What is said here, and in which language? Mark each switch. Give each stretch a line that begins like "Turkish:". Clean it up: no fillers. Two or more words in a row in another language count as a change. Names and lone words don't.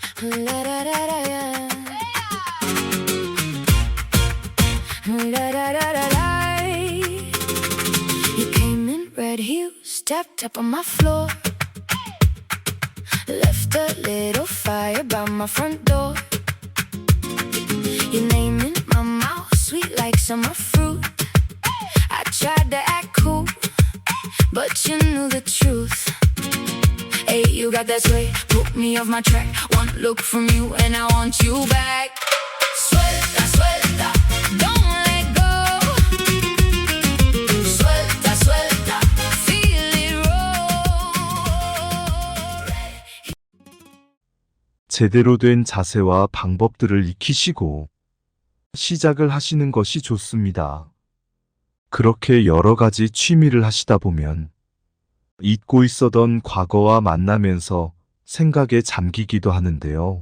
English: La-da-da-da-da. La-da-da-da-da-da. You came in red heels, stepped up on my floor, left a little fire by my front door. Your name in my mouth, sweet like summer fruit. I tried to act cool, but you knew the truth. Hey, you got that sway, put me off my track. One look from you and I want you back.
Spanish: Suelta, suelta,
English: don't let go.
Spanish: Suelta, suelta,
English: feel it roll.
Korean: 제대로 된 자세와 방법들을 익히시고 시작을 하시는 것이 좋습니다. 그렇게 여러 가지 취미를 하시다 보면 잊고 있었던 과거와 만나면서 생각에 잠기기도 하는데요.